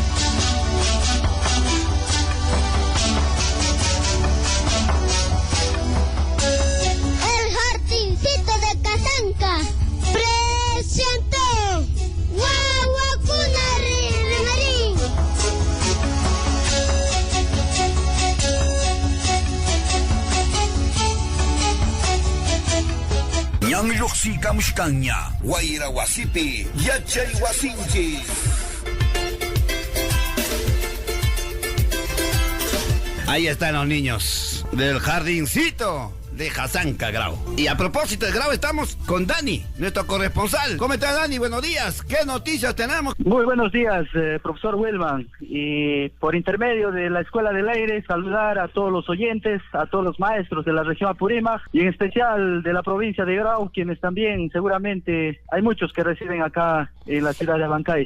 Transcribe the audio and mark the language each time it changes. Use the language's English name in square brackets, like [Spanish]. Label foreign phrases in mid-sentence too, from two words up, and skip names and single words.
[Spanish] El jardincito de Casanca presentó Guaguacuna Rimarín. [Quechua] Ñan lluqsi kamushkanña, wayra wasipi, yachay wasinchis. [Spanish] Ahí están los niños del jardincito de Casanca, Grau. Y a propósito de Grau, estamos con Dani, nuestro corresponsal. ¿Cómo está, Dani? Buenos días. ¿Qué noticias tenemos? Muy buenos días, profesor Wilman. Y por intermedio de la Escuela del Aire, saludar a todos los oyentes, a todos los maestros de la región Apurímac y en especial de la provincia de Grau, quienes también seguramente hay muchos que residen acá en la ciudad de Abancay.